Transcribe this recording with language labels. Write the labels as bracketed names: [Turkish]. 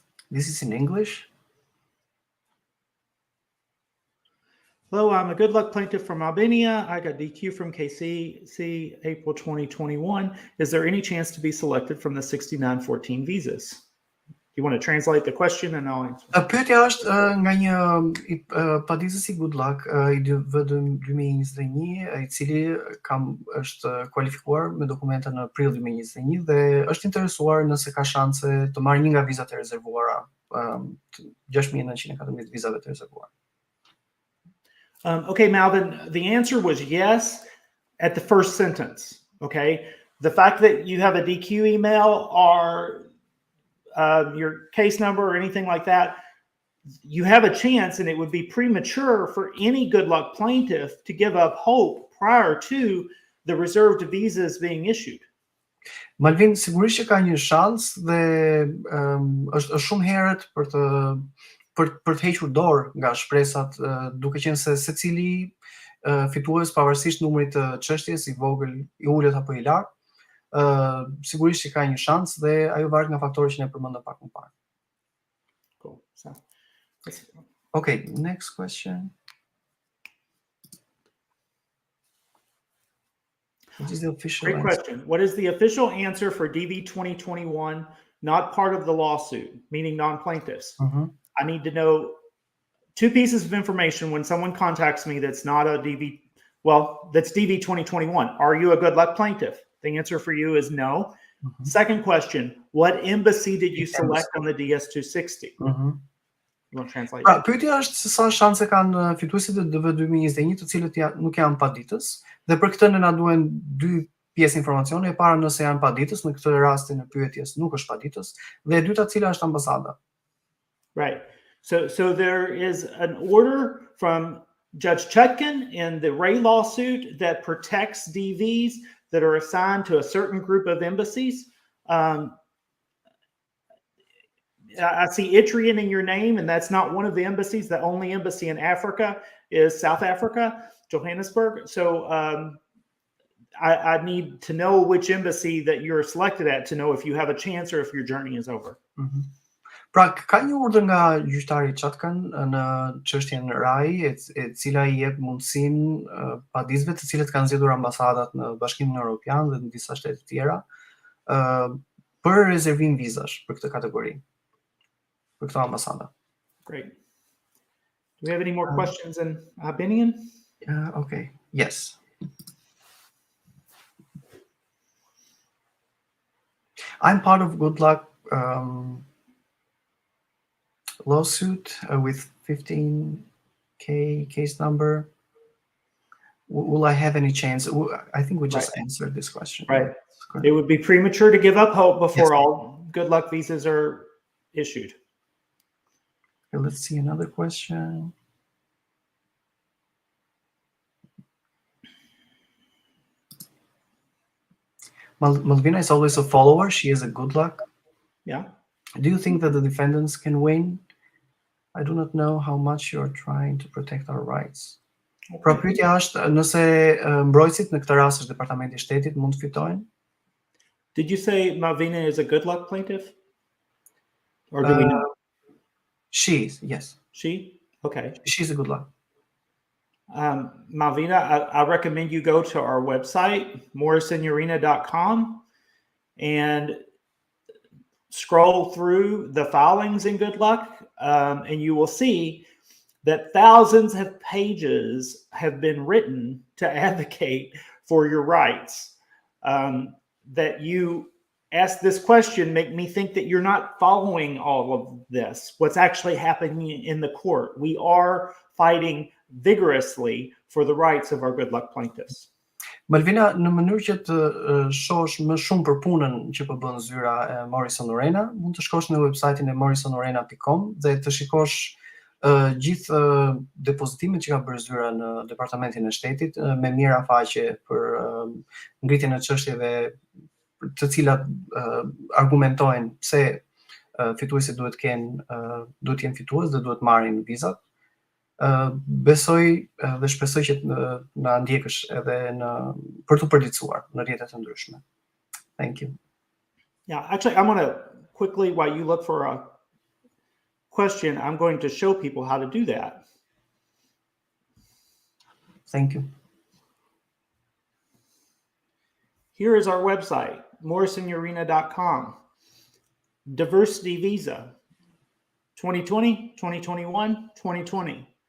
[English] This is in English. Hello, I'm a good luck plaintiff from Albania. I got DQ from KCC April 2021. Is there any chance to be selected from the 6914 visas? You want to translate the question and I'll answer. [Albanian] Pyetja është nga një paditës i Good Luck I DV 2021, I cili është kualifikuar me dokumenta në prill 2021 dhe është interesuar nëse ka shanse të marrë një nga vizat e rezervuara, 6.914 vizave të rezervuara. [English] Okay, Malvin, the answer was yes at the first sentence. Okay, the fact that you have a DQ email or your case number or anything like that, you have a chance, and it would be premature for any good luck plaintiff to give up hope prior to the reserved visas being issued. [Albanian] Malvin sigurisht që ka një shans dhe është shumë herët për të hequr dorë nga shpresat, duke qenë se secili fitues pavarësisht numrit të çështjes I vogël, I ulët apo I lartë, sigurisht që ka një shans dhe ajo varet nga faktorët që ne përmendëm pak më parë. [English] Cool. So, okay, next question. What is the official Great answer? question. What is the official answer for DV 2021 not part of the lawsuit, meaning non-plaintiffs? I need to know 2 pieces of information when someone contacts me that's not a DV, that's DV 2021. Are you a good luck plaintiff? The answer for you is no. Second question, what embassy did you select on the DS-260? You want to translate? [Albanian] Pyetja është se sa shanse kanë fituesit e DV 2021 të cilët nuk janë paditës, dhe për këtë ne na duhen 2 pjesë informacione. E para nëse janë paditës, në këtë rastin e pyetjes nuk është paditës, dhe e dyta cila është ambasada. [English] Right. So there is an order from Judge Chutkan in the Ray lawsuit that protects DVs that are assigned to a certain group of embassies. I see Itrian in your name, and that's not one of the embassies. The only embassy in Africa is South Africa, Johannesburg. So I need to know which embassy that you're selected at to know if you have a chance or if your journey is over. [Albanian] Pra, ka një urdhër nga gjyqtari Chutkan në çështjen Rai, e cila I jep mundësinë paditësve të cilët kanë zgjedhur ambasadat në Bashkimin Evropian dhe në disa shtete tjera, për rezervim vizash për këtë kategori, për këto ambasada. [English] Great. Do we have any more questions in Albanian? Okay. Yes. I'm part of Good Luck lawsuit with 15K case number. Will I have any chance? I think we just answered this question. Right. It would be premature to give up hope before all good luck visas are issued. Okay, let's see another question. Malvina is always a follower. She is a good luck. Yeah. Do you think that the defendants can win? I do not know how much you are trying to protect our rights. [Albanian] Pra pyetja është nëse mbrojtësit në këtë rast është Departamenti I Shtetit mund të fitojnë? [English] Did you say Malvina is a good luck plaintiff? Or do we know? She is, yes. She? Okay. She's a good luck. Malvina, I recommend you go to our website, morrisonurena.com, and scroll through the filings in Good Luck, and you will see that thousands of pages have been written to advocate for your rights. That you ask this question make me think that you're not following all of this, what's actually happening in the court. We are fighting vigorously for the rights of our good luck plaintiffs. [Albanian] Malvina, në mënyrë që të shohësh më shumë për punën që po bën zyra e Morrison Urena, mund të shkosh në websajtin e morrisonorena.com dhe të shikosh gjithë depozitimet që ka bërë zyra në Departamentin e Shtetit me mira faqe për ngritjen e çështjeve të cilat argumentojnë pse fituesit duhet të jenë fitues dhe duhet marrin vizat. Besoj dhe shpresoj që na ndjekësh edhe për të përditësuar në rrjetet e ndryshme. [English] Thank you. Yeah, actually, I'm going to quickly, while you look for a question, I'm going to show people how to do that. Thank you. Here is our website, morrisonurena.com. Diversity Visa, 2020, 2021, 2020.